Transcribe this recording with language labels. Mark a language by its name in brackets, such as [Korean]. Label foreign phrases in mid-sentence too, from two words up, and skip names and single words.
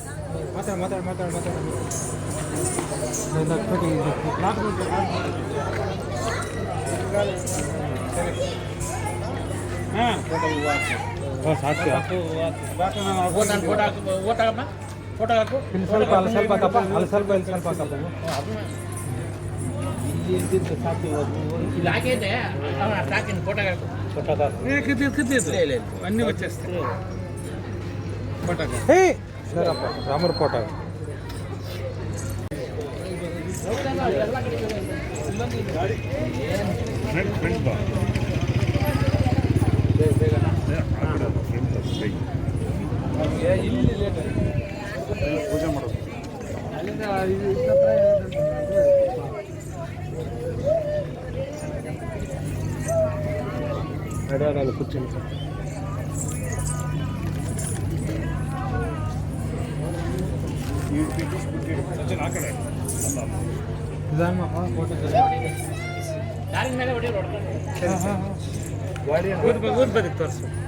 [Kannada] ಮಾತಾಡ ಹಾಂ ಸಾಕು ಫೋಟೋ ಹಾಕು ಇಲ್ಲಿ ಸ್ವಲ್ಪ ಅಲ್ಲಿ ಸ್ವಲ್ಪ ಹಾಕಪ್ಪ ಅಲ್ಲಿ ಸ್ವಲ್ಪ ಇಲ್ಲಿ ಸ್ವಲ್ಪ ಹಾಕಪ್ಪ ಇಲ್ಲಿ ಹಾಕಿದ್ದೆ ಸಾಕಿನ ಫೋಟೋ ಹಾಕು [Telugu] అన్నీ వచ్చేస్తాయి ఫోటో సరప్ప రాముడు ఫోటో [Kannada] ಇಲ್ಲಿ ಲೇಟ್ ಪೂಜೆ ಮಾಡೋದು ಅಲ್ಲಿಂದ [Telugu] అడగాలి కూర్చొని [Kannada] ಊರ್ ಬದಿ ತೋರಿಸು